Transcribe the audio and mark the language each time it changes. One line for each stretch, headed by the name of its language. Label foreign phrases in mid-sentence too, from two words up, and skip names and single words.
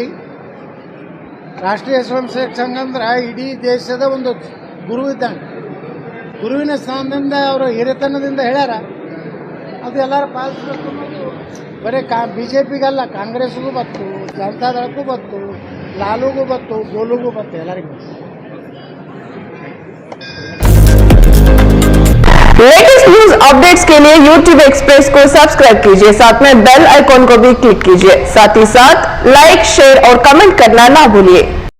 Kannada: ರಾಷ್ಟ್ರೀಯ ಸ್ವಯಂ ಸೇವಕ ಸಂಘ ಅಂದ್ರೆ ಇಡೀ ದೇಶದ ಒಂದು ಗುರು ಇದ್ದಂಗೆ. ಗುರುವಿನ ಸ್ಥಾನದಿಂದ ಅವರು ಹಿರಿತನದಿಂದ ಹೇಳ್ಯಾರ, ಅದು ಎಲ್ಲರೂ ಪಾಲಿಸಬೇಕು ಅನ್ನೋದು ಬರೀ BJPಗಲ್ಲ, ಕಾಂಗ್ರೆಸ್ಗೂ ಬತ್ತು, ಜನತಾದಳಕ್ಕೂ ಬತ್ತು, ಲಾಲೂಗೂ ಬತ್ತು, ಗೋಲುಗೂ ಬತ್ತು, ಎಲ್ಲರಿಗೂ.
English: latest news updates
Hindi: के लिए YouTube एक्सप्रेस को सब्सक्राइब कीजिए, साथ में
English: bell icon
Hindi: को भी क्लिक कीजिए। साथ ही साथ
English: like, share
Hindi: और कमेंट करना ना भूलिए।